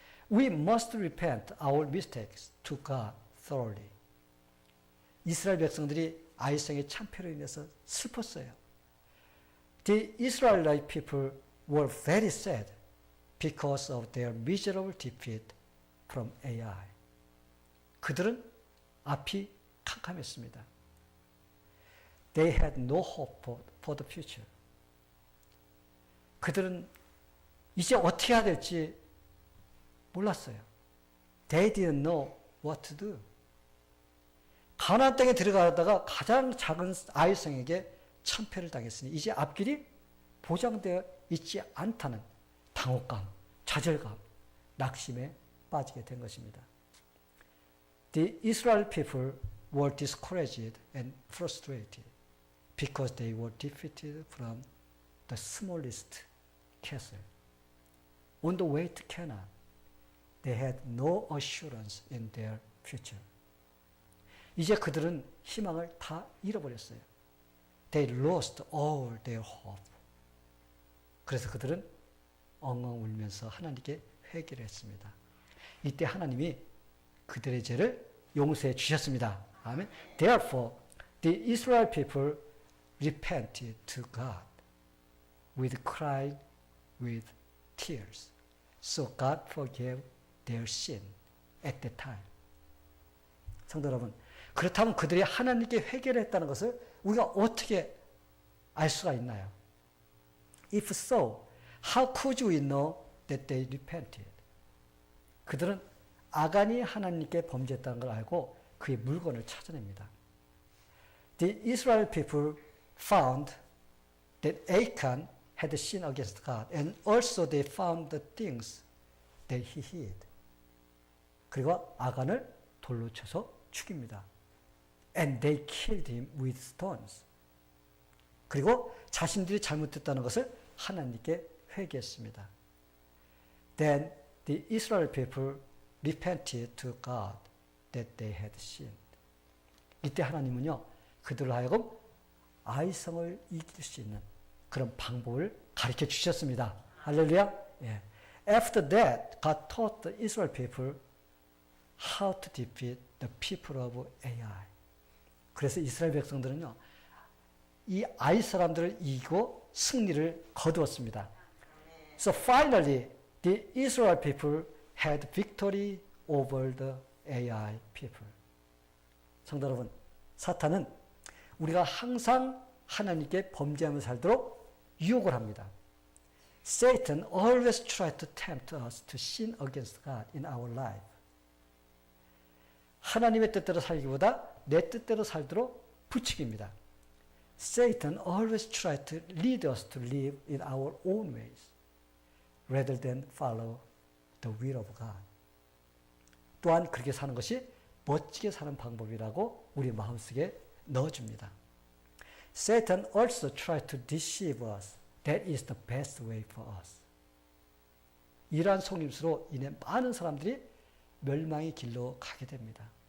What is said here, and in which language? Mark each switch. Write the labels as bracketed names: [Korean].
[English] We must repent our mistakes to God thoroughly. [Korean] 이스라엘 백성들이 아이성의 참패로 인해서 슬펐어요. [English] The Israelite people were very sad because of their miserable defeat from Ai. [Korean] 그들은 앞이 캄캄했습니다. [English] They had no hope for the future. [Korean] 그들은 이제 어떻게 해야 될지 몰랐어요. [English] They didn't know what to do. [Korean] 가나안 땅에 들어가다가 가장 작은 아이성에게 참패를 당했으니 이제 앞길이 보장되어 있지 않다는 당혹감, 좌절감, 낙심에 빠지게 된 것입니다. [English] The Israel people were discouraged and frustrated because they were defeated from the smallest castle. On the way to Canaan, they had no assurance in their future. [Korean] 이제 그들은 희망을 다 잃어버렸어요. [English] They lost all their hope. [Korean] 그래서 그들은 엉엉 울면서 하나님께 회개를 했습니다. 이때 하나님이 그들의 죄를 용서해 주셨습니다. 아멘. [English] Therefore, the Israel people repented to God with crying with tears. So God forgave their sin at that time. [Korean] 성도 여러분, 그렇다면 그들이 하나님께 회개를 했다는 것을 우리가 어떻게 알 수가 있나요? [English] If so, how could we know that they repented? [Korean] 그들은 아간이 하나님께 범죄했다는 걸 알고 그의 물건을 찾아냅니다. [English] The Israel people found that Achan had sinned against God, and also they found the things that he hid. [Korean] 그리고 아간을 돌로 쳐서 죽입니다. [English] And they killed him with stones. [Korean] 그리고 자신들이 잘못했다는 것을 하나님께 회개했습니다. [English] Then the Israel people repented to God that they had sinned. [Korean] 이때 하나님은요, 그들로 하여금 아이성을 이길 수 있는 그런 방법을 가르쳐 주셨습니다. 할렐루야. 예. [English] After that, God taught the Israel people how to defeat the people of Ai. [Korean] 그래서 이스라엘 백성들은요, 이 아이 사람들을 이기고 승리를 거두었습니다. [English] So finally, the Israel people had victory over the Ai people. [Korean] 성도 여러분, 사탄은 우리가 항상 하나님께 범죄하며 살도록 유혹을 합니다. [English] Satan always tries to tempt us to sin against God in our life. [Korean] 하나님의 뜻대로 살기보다 내 뜻대로 살도록 부추깁니다. [English] Satan always tries to lead us to live in our own ways rather than follow the will of God. [Korean] 또한 그렇게 사는 것이 멋지게 사는 방법이라고 우리 마음속에 넣어줍니다. [English] Satan also tries to deceive us. That is the best way for us. [Korean] 이러한 속임수로 인해 많은 사람들이 멸망의 길로 가게 됩니다.